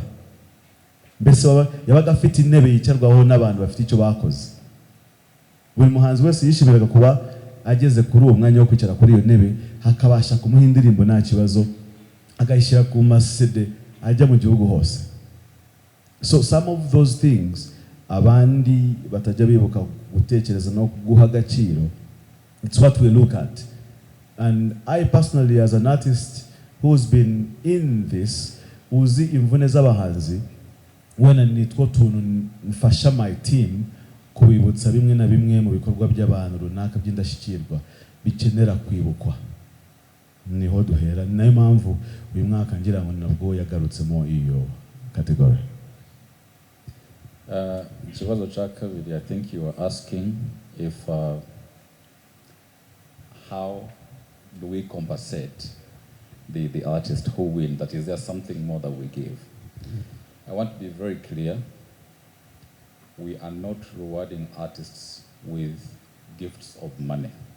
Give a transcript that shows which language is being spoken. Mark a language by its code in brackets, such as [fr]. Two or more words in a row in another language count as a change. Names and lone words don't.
[rw] Mbese yabaga afite intebe yicarwaho n'abantu bafite icyo bakoze. Buri muhanzi wese yishimiraga kuba ageze kuri uwo mwanya wo kwicara kuri iyo ntebe, hakabasha kumuha indirimbo nta kibazo, agayishyira ku masede ajya mu gihugu hose. [en] So some of those things [rw] abandi batajya bibuka gutekereza no guha agaciro, [en] it's what we look at. And I personally, as an artist who's been in this, [rw] uzi imvune z'abahanzi, wena nitwo tuntu mfasha [en] my team [rw] kubibutsa bimwe na bimwe mu bikorwa by'abantu runaka by'indashyikirwa bikenera kwibukwa. Niho duhera, nayo mpamvu uyu mwaka ngira ngo nabwo yagarutsemo iyo category. Ikibazo cya kabiri, [en] I think you were asking if how do we compensate the artist who win? That is there something more that we give? I want to be very clear. We are not rewarding artists with gifts of money.